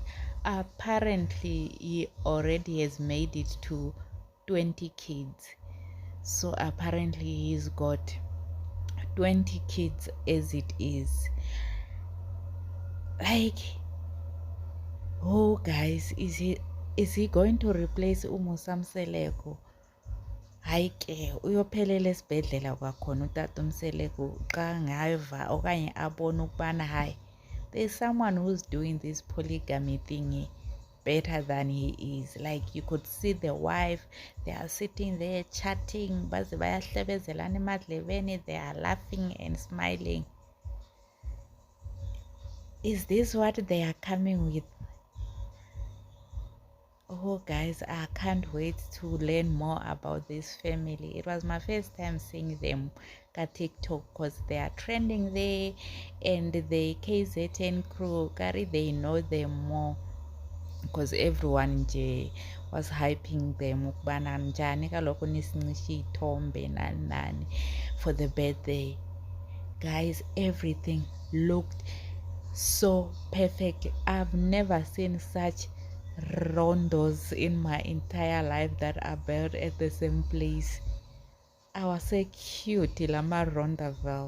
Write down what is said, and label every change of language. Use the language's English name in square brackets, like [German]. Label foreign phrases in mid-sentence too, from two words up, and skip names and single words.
[English] Apparently he already has made it to 20 kids. So apparently he's got 20 kids as it is. Like, oh guys, is he going to replace uMusa Mseleku? [Xhosa] Hayi ke uyophelela esibhedlela kwakhona uTata Mseleku xa ngava okanye abona ukubana hayi [English] there's someone who's doing this polygamy thingy better than he is. Like you could see the wife, they are sitting there chatting, [Xhosa] baze bayahlebezelana emadlebeni, [English] they are laughing and smiling. Is this what they are coming with? Oh guys, I can't wait to learn more about this family. It was my first time seeing them on TikTok because they are trending there, and the KZN crew, they know them more because everyone was hyping them [Xhosa] ukubana njani kaloku nisincishe ithombe nani nani [English] for the birthday. Guys, everything looked so perfect. I've never seen such rondos in my entire life that are built at the same place. I was so cute, Lama Rondavel.